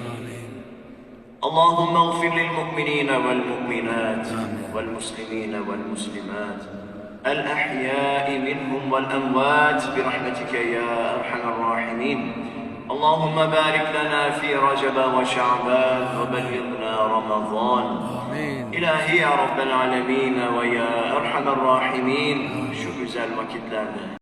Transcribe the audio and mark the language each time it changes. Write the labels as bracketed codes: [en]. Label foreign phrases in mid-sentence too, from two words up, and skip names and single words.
[ar] اللهم اغفر للمؤمنين والمؤمنات والمسلمين والمسلمات الأحياء منهم والأموات برحمتك يا أرحم الراحمين. اللهم بارك لنا في رجب وشعبان وبلغنا رمضان. إلهي يا رب العالمين ويا أرحم الراحمين. [tr] Şu güzel vakitlerde